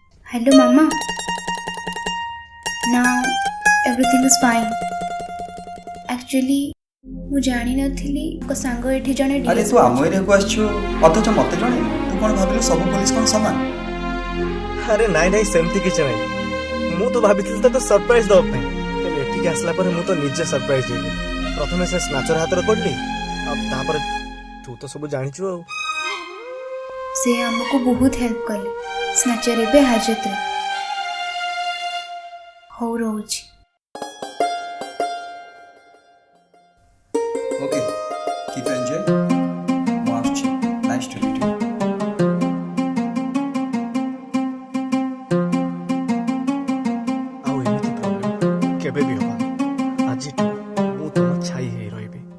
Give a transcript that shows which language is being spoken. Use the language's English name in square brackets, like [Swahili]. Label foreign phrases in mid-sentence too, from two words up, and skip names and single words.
[English] Hello, Mama. Now everything is fine. Actually, [Odia] ମୁଁ ଜାଣି ନଥିଲି ଏକ ସାଙ୍ଗ ଏଠି ଜଣେ ଆରେ ତୁ ଆମ ଏରିଆକୁ ଆସିଛୁ ଅଥଚ ମତେ ଜଣେ ତୁ କ'ଣ ଭାବିଲୁ ସବୁ ପୋଲିସ କ'ଣ ସମାନ? ଆରେ ନାଇଁ ସେମିତି କିଛି ନାହିଁ। ମୁଁ ତ ଭାବିଥିଲି ତତେ ସରପ୍ରାଇଜ ଦେବା ପାଇଁ, ହେଲେ ଏଠିକି ଆସିଲା ପରେ ମୁଁ ତ ନିଜେ ସରପ୍ରାଇଜ ହେଇଗଲି। ପ୍ରଥମେ ସେ ସ୍ନାଚର ହାତରେ ପଡିଲି, ଆଉ ତାପରେ ତୁ ତ ସବୁ ଜାଣିଛୁ ଆଉ। ସେ ଆମକୁ ବହୁତ ହେଲ୍ପ କଲେ। ସ୍ନାଚର ଏବେ ହାଜତରେ। ହଉ ରହୁଛି। [English] Okay, keep enjoy. [Odia] ମୁଁ ଆସୁଛି। [English] Nice to meet you. [Odia] ଆଉ ଏମିତି ପ୍ରୋବ୍ଲେମ କେବେ ବି ହବନି। ଆଜିଠୁ ମୁଁ ତମ ଛାଇ ହେଇ ରହିବି।